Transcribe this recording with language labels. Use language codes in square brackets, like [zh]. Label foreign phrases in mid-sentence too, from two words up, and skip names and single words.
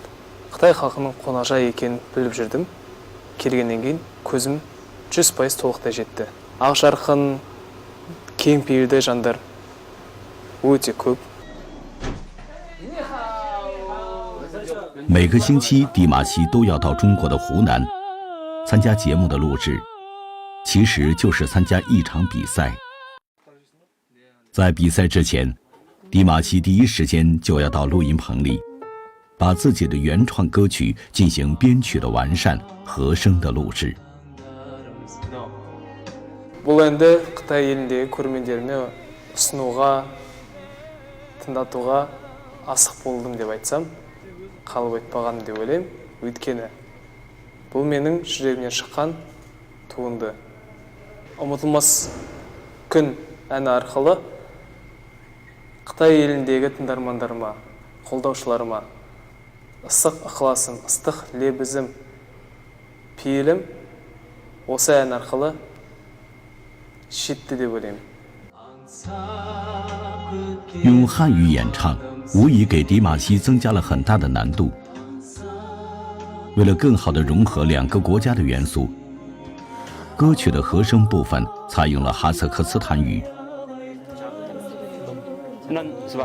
[kk] Қытай халқының қонақжай екенін біліп жүрдім. Келгеннен кейін көзім 100% толықтай жетті. Ақ жарқын, кең пейілді жандар өте көп. [zh] 每个星期，迪玛希都要到中国的湖南参加节目的录制，其实就是参加一场比赛。在比赛之前，迪玛希第一时间就要到录音棚里，把自己的原创歌曲进行编曲的完善、和声的录制。 [kk] бұл әнді Қытай еліндегі көрермендеріме ұсынуға, тыңдатуға асық болдым деп айтсам, қалып айтпағаным деп ойлаймын. Өйткені бұл менің жүрегімнен шыққан туынды. Ұмытылмас күн әні арқылы Қытай еліндегі тыңдармандарыма, қолдаушыларыма ыстық ықыласым, ыстық лебізім, пейілім осы ән арқылы жетті деп ойлаймын. [zh] 用汉语演唱， 无疑给迪玛希增加了很大的难度。为了更好地融合两个国家的元素，歌曲的和声部分采用了哈萨克斯坦语。那是吧？